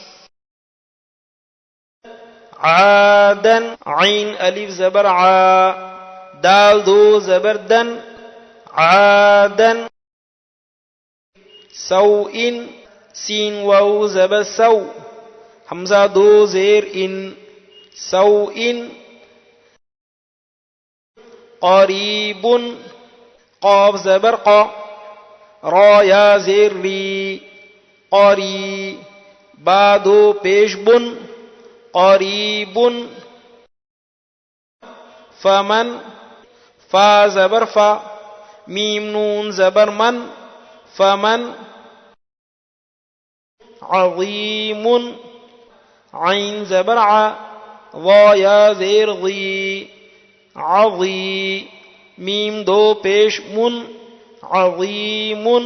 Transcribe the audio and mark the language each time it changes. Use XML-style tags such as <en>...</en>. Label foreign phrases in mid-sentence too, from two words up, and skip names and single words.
<ur>عادن، عین الف زبر عا، دال دو زبر دن، عادن۔ سوء، سین واو زبر سو، حمزہ دو زیر ان، سوء۔ قریب، قاف زبر قا، را یا زیر ری، قری۔ با دو پیش بن، قریب۔ فمن، فا زبر فا، میم نون زبر من، فمن۔ عظیم، عین زبر ع، وا یا زیر ضی، عظی۔ میم دو پیش من، عظیم۔</ur>